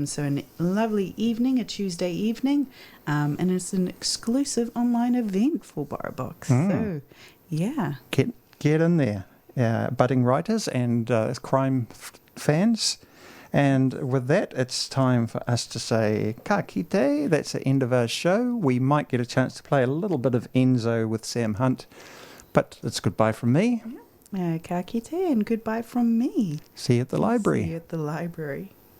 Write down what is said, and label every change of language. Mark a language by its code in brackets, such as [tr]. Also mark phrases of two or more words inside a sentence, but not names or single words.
[en] So a lovely evening, a Tuesday evening. And it's an exclusive online event for Borrow Box. So, yeah. Get in there. Budding writers and crime fans. And with that, it's time for us to say [mi] ka kite. [en] That's the end of our show. We might get a chance to play a little bit of Enzo with Sam Hunt. But it's goodbye from me. [mi] Ka kite [en] and goodbye from me. See you at the library. See you at the library.